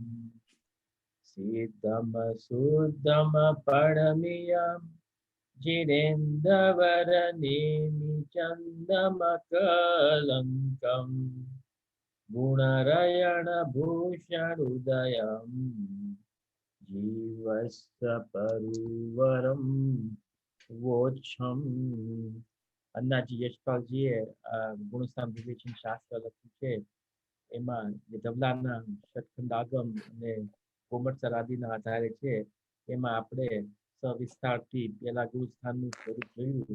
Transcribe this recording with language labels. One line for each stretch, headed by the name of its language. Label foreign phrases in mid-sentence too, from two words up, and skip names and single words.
Prakrit languages: सिद्धम शुद्धम परमियं जिनेन्द्रवरनेमि चन्दमकलङ्कम् गुणरयणभूषणुदयम् जीवस्य परिवरं वोच्छम्।
Gujarati: અન્નાજી યશપાલજીએ ગુણસ્થાન વિવેચન શાસ્ત્ર લખ્યું છે. એમાં જે ધવલાના ષટખંડ આગમ અને કોમટસર આદિના આધારે છે. એમાં આપણે સવિસ્તારથી પેલા ગુણસ્થાનનું સ્વરૂપ જોયું.